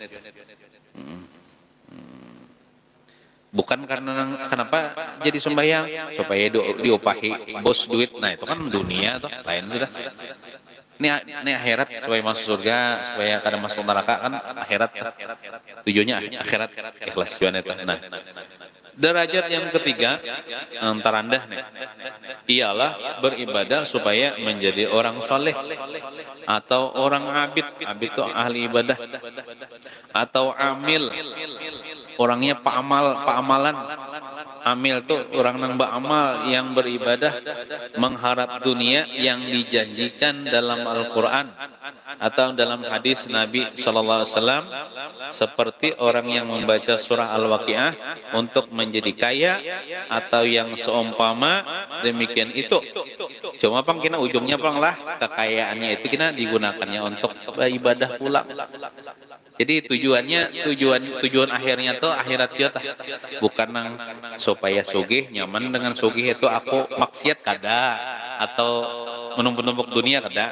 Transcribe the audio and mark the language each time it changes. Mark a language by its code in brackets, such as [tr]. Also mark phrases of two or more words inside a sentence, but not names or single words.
[id] Bukan karena kenapa jadi sembahyang supaya diopahi bos duit. Nah itu kan dunia tuh lain sudah. Ini akhirat supaya masuk surga, supaya kada masuk neraka, kan akhirat. Tujuannya akhirat, ikhlas juan itu. Nah, derajat yang ketiga terendah nih ialah beribadah supaya menjadi orang soleh atau orang abid itu ahli ibadah, atau amil, orangnya amalan. Amil tuh orang nang beramal yang beribadah mengharap dunia yang dijanjikan dalam Al-Quran atau dalam hadis Nabi SAW, seperti orang yang membaca surah Al-Waqiah untuk menjadi kaya, atau yang seumpama demikian itu. [bjn] Cuma pang kena ujungnya pang lah kekayaannya itu kena digunakannya untuk ibadah pula. [id] Jadi tujuan akhirnya tuh akhirat kita, bukan nang supaya [bjn] sugih nyaman [id] dengan sugih itu aku maksiat kada, atau menumpuk dunia kada.